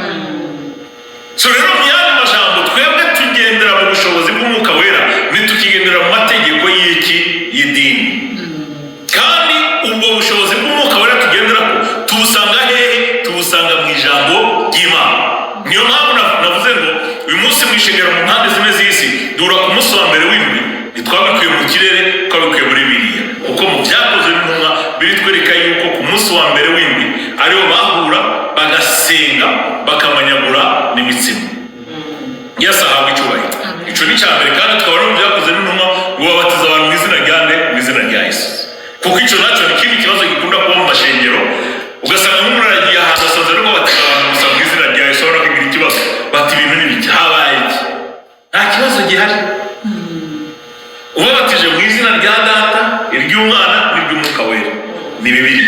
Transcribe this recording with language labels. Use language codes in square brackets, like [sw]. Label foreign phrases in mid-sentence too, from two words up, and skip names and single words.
[rn] So rero mu yandi majambo, twebwe tugendera mu bushobozi bw'Umwuka Wera, ntitukigendera mu mategeko y'idini. Kandi ubwo bushobozi bw'Umwuka Wera tugenderako tubusanga hehe? Tubusanga mu ijambo ry'Imana. Niyo mpamvu navuze ngo uyu munsi mu ishengero mu mpande zimwe z'isi duhura ku munsi wa mbere w'indwi, ntitwabikuye mu kirere, twabikuye muri Bibiliya, kuko mu vyakozwe n'intumwa biritwereka yuko ku munsi wa mbere w'indwi ariho bahura bagasenga bakamanyagura n'imitsima. Yesu ahabwa icyubahiro. Ico ni cyambere, kandi twabona mu vyakozwe n'intumwa ngo babatiza abantu mu izina rya nde? Mu izina rya Yesu. Kuko ico naco ni ikindi kibazo gikunda kuba mu mashengero, ugasanga nk'umuntu aragiye ahantu asanze ariko batiza abantu gusa mu izina rya Yesu, abona kugira ikibazo, bati ibintu n'ibiki, habaye iki? Nta kibazo gihari. Ubabatije mu izina rya Data, iry'Umwana n'iry'Umwuka Wera, ni Bibiliya.